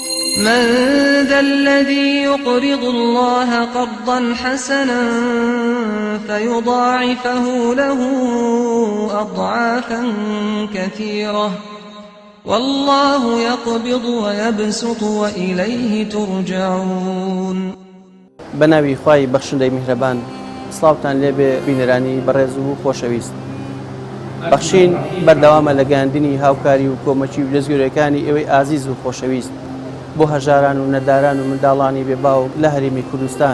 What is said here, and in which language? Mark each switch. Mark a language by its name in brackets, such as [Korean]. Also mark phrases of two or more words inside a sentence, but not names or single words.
[Arabic] من ذا الذي يقرض الله قرضا حسنا فيضاعفه له أضعافا كثيرة والله يقبض ويبسط وإليه ترجعون. [Central Kurdish] بناوی خوای بەخشندەی میهرەبان، سڵاوتان لێبێ بینەرانی بەڕێز و خۆشەویست. بەخشین بەردەوامە لە گەیاندنی هاوکاری و کۆمەچی و دەستگیرەکانی ئێوەی ئازیز و خۆشەویست بۆ هەژاران و نەداران و منداڵانی بێباو لە هەرێمی کوردستان.